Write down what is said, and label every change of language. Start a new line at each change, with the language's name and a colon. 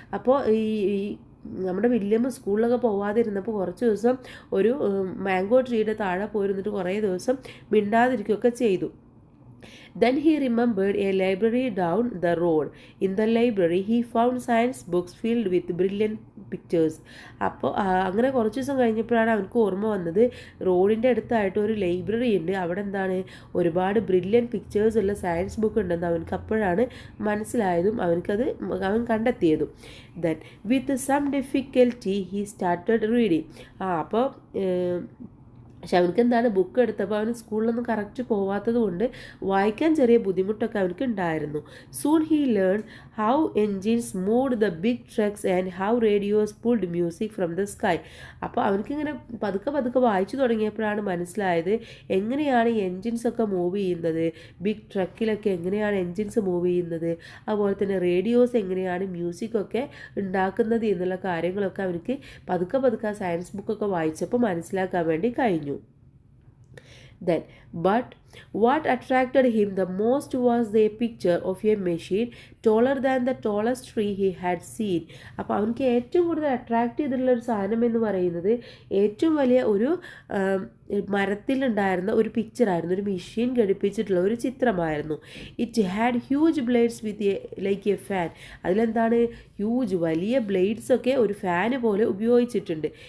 Malayalam: അപ്പോൾ ഈ നമ്മുടെ വില്യം സ്കൂളിലൊക്കെ പോവാതിരുന്നപ്പോൾ കുറച്ച് ദിവസം ഒരു മാംഗോ ട്രീയുടെ താഴെ പോയിരുന്നിട്ട് കുറേ ദിവസം മിണ്ടാതിരിക്കുകയൊക്കെ ചെയ്തു.
English: Then he remembered a library down the road. In the library, he found science books filled with brilliant pictures.
Malayalam: അപ്പോൾ അങ്ങനെ കുറച്ച് ദിവസം കഴിഞ്ഞപ്പോഴാണ് അവനക്ക് ഓർമ്മ വന്നത്, റോഡിൻ്റെ അടുത്തായിട്ട് ഒരു ലൈബ്രറി ഉണ്ട്, അവിടെ എന്താണ് ഒരുപാട് ബ്രില്യൻ പിക്ചേഴ്സ് ഉള്ള സയൻസ് ബുക്ക് ഉണ്ടെന്ന് അവനക്ക് അപ്പോഴാണ് മനസ്സിലായതും അവൻ കണ്ടെത്തിയതും.
English: Then with some difficulty he started reading.
Malayalam: അപ്പോൾ പക്ഷെ അവനക്ക് എന്താണ് ബുക്ക് എടുത്തപ്പോൾ അവന് സ്കൂളിലൊന്നും കറക്റ്റ് പോവാത്തത് കൊണ്ട് വായിക്കാൻ ചെറിയ ബുദ്ധിമുട്ടൊക്കെ അവനക്ക് ഉണ്ടായിരുന്നു.
English: Soon he learn how engines moved the big trucks and how radios pulled music from the sky.
Malayalam: അപ്പോൾ അവനക്കിങ്ങനെ പതുക്കെ വായിച്ചു തുടങ്ങിയപ്പോഴാണ് മനസ്സിലായത് എങ്ങനെയാണ് എൻജിൻസ് ഒക്കെ മൂവ് ചെയ്യുന്നത്, ബിഗ് ട്രക്കിലൊക്കെ എങ്ങനെയാണ് എൻജിൻസ് മൂവ് ചെയ്യുന്നത്, അതുപോലെ തന്നെ റേഡിയോസ് എങ്ങനെയാണ് മ്യൂസിക്കൊക്കെ ഉണ്ടാക്കുന്നത് എന്നുള്ള കാര്യങ്ങളൊക്കെ അവനക്ക് പതുക്കെ സയൻസ് ബുക്കൊക്കെ വായിച്ചപ്പോൾ മനസ്സിലാക്കാൻ വേണ്ടി കഴിഞ്ഞു.
English: Then, but what attracted him the most was the picture of a machine taller than the tallest tree he had seen.
Malayalam: അപ്പോൾ അവനക്ക് ഏറ്റവും കൂടുതൽ അട്രാക്റ്റ് ചെയ്തിട്ടുള്ള ഒരു സാധനം എന്ന് പറയുന്നത് ഏറ്റവും വലിയ ഒരു മരത്തിലുണ്ടായിരുന്ന ഒരു പിക്ചറായിരുന്നു, ഒരു മെഷീൻ ഘടിപ്പിച്ചിട്ടുള്ള ഒരു ചിത്രമായിരുന്നു.
English: It had huge blades with like a fan.
Malayalam: അതിലെന്താണ് ഹ്യൂജ് വലിയ ബ്ലേഡ്സ് ഒക്കെ ഒരു ഫാന് പോലെ ഉപയോഗിച്ചിട്ടുണ്ട്.